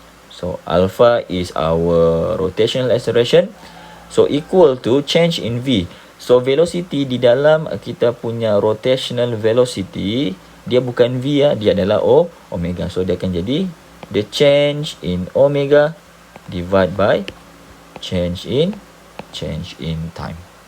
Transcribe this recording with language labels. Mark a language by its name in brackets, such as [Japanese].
[English] So alpha is our rotational acceleration, so equal to change in V. [Malay] So velocity di dalam kita punya rotational velocity dia bukan V ya, dia adalah omega. [English] So [Malay] dia akan jadi [English] the change in omega divide by change in time.